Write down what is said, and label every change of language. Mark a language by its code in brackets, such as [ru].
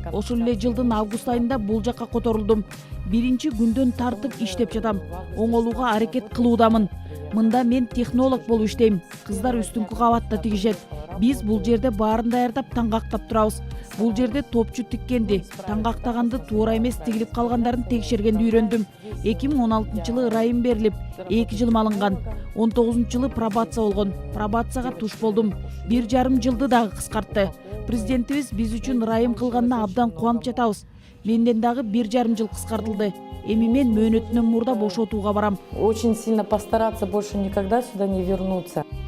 [ky] Ошол эле жылдын август айында бул жакка которулдум. 1 күндөн тартып иштеп жатам. Оңолууга аракет кылуудамын. Мында мен технолог болуп иштейм. Кыздар үстүңкү кабатта тигишет. Биз бул жерде баарын даярдап таңгактап турабыз. Бул жерде топчу тиккенди, таңгактаганды туура эмес тигилип калгандарын текшергенди үйрөндүм. 2016 жылы ырайым берилип, 2 жыл алынган. 19 жылы пробация болгон. Пробацияга туш болдум. 1,5 жылды дагы кыскартты. Президентибиз биз үчүн ырайым кылганына абдан кубанып жатабыз. Менден дагы 1,5 жыл кыскартылды. Эми мен мөөнөтүнөн мурда бошотууга барам. [ru] Очень сильно постараться больше никогда сюда не вернуться.